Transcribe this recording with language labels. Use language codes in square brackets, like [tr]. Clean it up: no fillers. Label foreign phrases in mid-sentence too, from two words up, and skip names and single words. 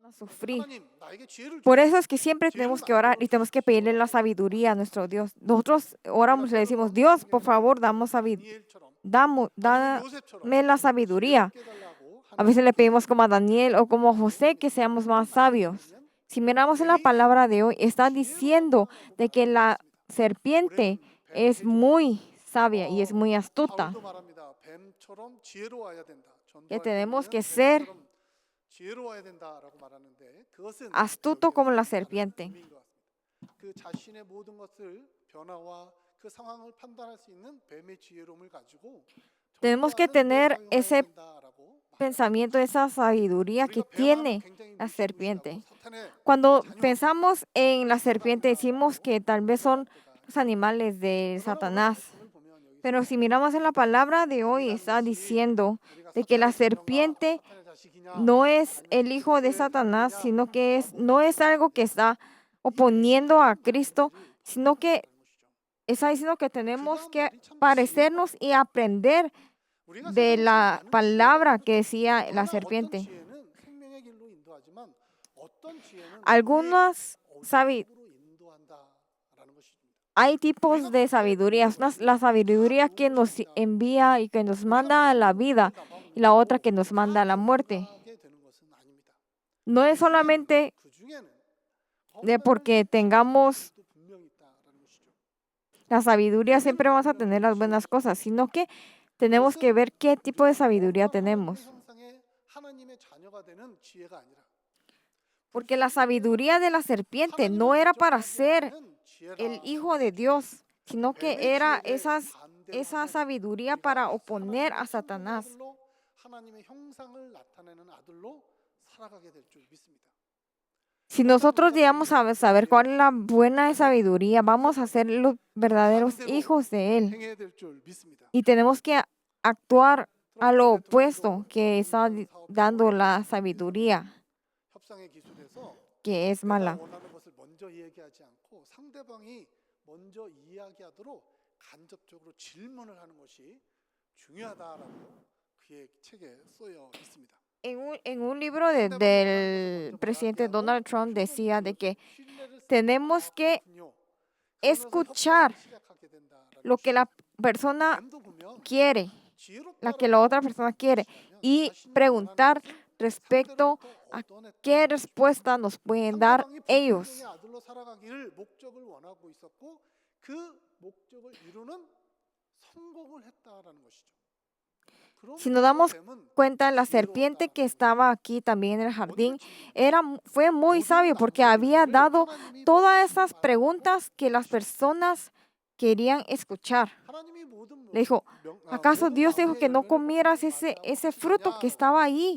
[es] a sufrir. [ko] 하나님 나에게 지혜를 [es] Por [ko] 주소서. [es] eso es que siempre tenemos que orar y tenemos que pedirle la sabiduría a nuestro Dios. Nosotros oramos y le decimos, Dios, por favor, [ko] 다니엘처럼 아니면 요셉처럼 [es] dame la sabiduría. [ko] 지혜롭게 해달라고 [es] A veces le [ko] 하나님께 [es] pedimos como a Daniel o como a José que seamos más sabios. [ko] 보면 [es] Si miramos en la [ko] 뱀이 [es] palabra de hoy, está diciendo [ko] 지혜롭다라고 [es] de que [ko] 말하고 [es] la [ko] 있습니다. [es] serpiente [ko] 올해는 뱀 [es] es [ko] 제조. [es] muy sabia y es muy astuta. [ko] 바울도 말합니다. 뱀처럼 지혜로워야 된다. [es] Que [ko] 전도할 [es] tenemos que [ko] 때는 [es] ser [ko] 뱀처럼 지혜로워야 된다라고 말하는데 그것은 [es] astuto [ko] 여기에 [es] como la [ko] 다른 [es] serpiente. [ko] 의미인 것 같습니다. 그 자신의 모든 것을 변화와 그 상황을 판단할 수 있는 뱀의 지혜로움을 가지고 [es] Tenemos que [ko] 전도하는 데 [es] tener [ko] 사용해야 [es] ese [ko] 된다라고 [es] pensamiento, esa sabiduría que [ko] 우리가 뱀 하면 [es] tiene [ko] 굉장히 [es] la [ko] 무시무시하고 [es] serpiente. [ko] 사탄의 [es] Cuando [ko] 자녀 [es] pensamos en la serpiente, decimos que tal vez son [ko] 생각할 때가 [es] los animales de [ko] 그러나 오늘 [es] Satanás. [ko] 말씀을 보면 [es] Pero [ko] 여기서 [es] si miramos en la palabra de hoy, [ko] 뱀이라는 [es] está [ko] 것이 [es] diciendo [ko] 우리가 [es] de que la [ko] 사탄의 자녀인가 [es] serpiente [ko] 사탄의 자식이냐 [es] no es [ko] 아니면 [es] el hijo de [ko] 그리스도의 [es] Satanás, sino que [ko] 형제냐라고 [es] no es algo que está oponiendo a Cristo, sino que [ko] 것이죠. [es] está diciendo que tenemos [ko] 그 [es] que [ko] 다음 말이 참 [es] parecernos y aprender [ko] 우리가 [es] de [ko] 세상에 참 [es] la [ko] 많은 지혜가 [es] palabra que [ko] 있죠. [es] decía la [ko] 그러나 어떤 [es] serpiente. [ko] 지혜는 생명의 길로 인도하지만 어떤 지혜는 우리의 [es] Algunas [ko] 어둠으로 인도한다라는 것입니다. [es] hay tipos de sabiduría. La sabiduría que nos envía y que nos manda a la vida y la otra que nos manda a la muerte. No es solamente de porque tengamos la sabiduría siempre vamos a tener las buenas cosas, sino que tenemos que ver qué tipo de sabiduría tenemos. Porque la sabiduría de la serpiente no era para ser el hijo de Dios, sino que era esa sabiduría para oponer a Satanás. [ko] 하나님의 형상을 나타내는 아들로 살아가게 될 줄 믿습니다. [es] Si nosotros llegamos a saber cuál es la buena sabiduría, vamos a ser los verdaderos hijos de Él. [ko] 행해야 될 줄 믿습니다. [es] Y tenemos que actuar a lo opuesto que está dando la sabiduría, [ko] 협상의 기술에서 [es] que es [ko] 내가 [es] mala. [ko] 원하는 것을 먼저 얘기하지 않고 상대방이 먼저 이야기하도록 간접적으로 질문을 하는 것이 중요하다라고 그의 책에 쓰여 있습니다. [es] En un libro del presidente Donald Trump decía de que tenemos que escuchar lo que la persona quiere, la que la otra persona quiere, y preguntar respecto a qué respuesta nos pueden dar ellos. [ko] 아들로 살아가기를 목적을 원하고 있었고 그 목적을 이루는 성공을 했다라는 것이죠. [es] Si nos damos cuenta, la serpiente que estaba aquí también en el jardín fue muy sabio porque había dado todas esas preguntas que las personas querían escuchar. Le dijo, ¿acaso Dios dijo que no comieras ese fruto que estaba ahí?